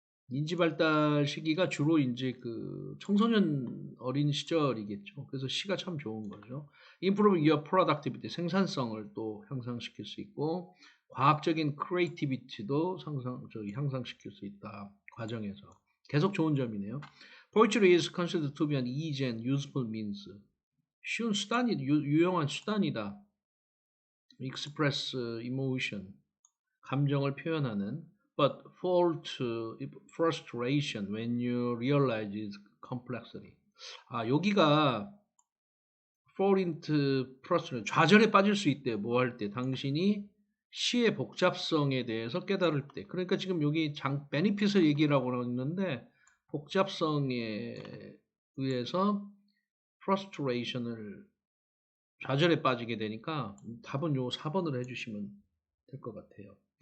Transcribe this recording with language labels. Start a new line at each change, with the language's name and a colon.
Korean: 인지 발달 시기가 주로 이제 그 청소년 어린 시절이겠죠. 그래서 시가 참 좋은 거죠.
English: Improve your productivity,
Korean: 생산성을 또 향상시킬 수 있고 과학적인 creativity도 향상시킬 수 있다. 과정에서. 계속 좋은 점이네요.
English: Poetry is considered to be an easy and useful means.
Korean: 쉬운 수단이 유용한 수단이다.
English: Express emotion,
Korean: 감정을 표현하는.
English: But fall to frustration when you realize its complexity.
Korean: 여기가
English: fall into frustration,
Korean: 좌절에 빠질 수 있대요. 뭐 할 때? 당신이 시의 복잡성에 대해서 깨달을 때. 그러니까 지금 여기 베니핏을 얘기라고 했는데 복잡성에 의해서 frustration을 좌절에 빠지게 되니까 답은 요 4번으로 해주시면 될 것 같아요.